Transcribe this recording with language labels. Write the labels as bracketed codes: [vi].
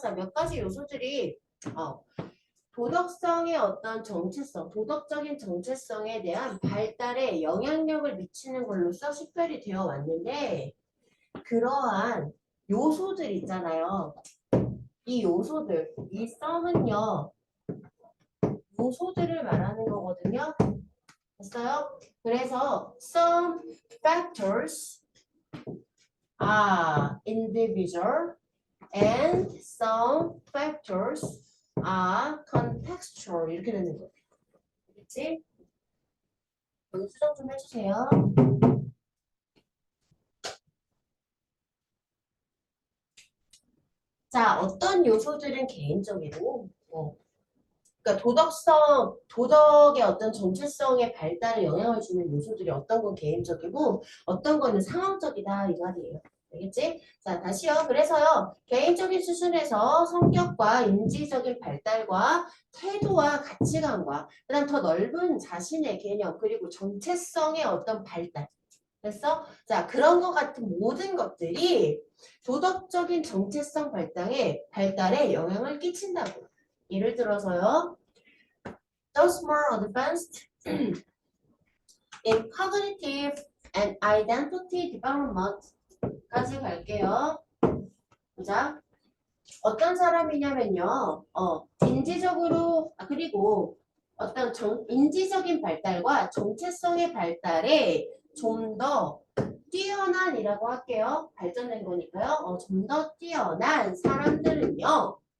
[ko] 자, 몇 가지 요소들이 어, 도덕성의 어떤 정체성, 도덕적인 정체성에 대한 발달에 영향력을 미치는 걸로써 식별이 되어 왔는데 그러한 요소들 있잖아요. 이 요소들, 이 썸은요. 요소들을 말하는 거거든요. 됐어요? 그래서 [en] some factors are individual and some factors are contextual [ko] 이렇게 되는 거예요. 알겠지? 여기 수정 좀 해주세요. 자, 어떤 요소들은 개인적이고 그러니까 도덕의 어떤 정체성의 발달에 영향을 주는 요소들이 어떤 건 개인적이고 어떤 거는 상황적이다 이 말이에요. 알겠지? 자, 다시요. 그래서요. 개인적인 수준에서 성격과 인지적인 발달과 태도와 가치관과 그다음 더 넓은 자신의 개념 그리고 정체성의 어떤 발달. 됐어? 자, 그런 것 같은 모든 것들이 도덕적인 정체성 발달에 영향을 끼친다고. 예를 들어서요. [en] Those more advanced in cognitive and identity development까지 [ko] 갈게요. 보자. 어떤 사람이냐면요. 인지적으로 그리고 어떤 인지적인 발달과 정체성의 발달에 좀 더 뛰어난이라고 할게요. 발전된 거니까요. 좀 더 뛰어난 사람들은요.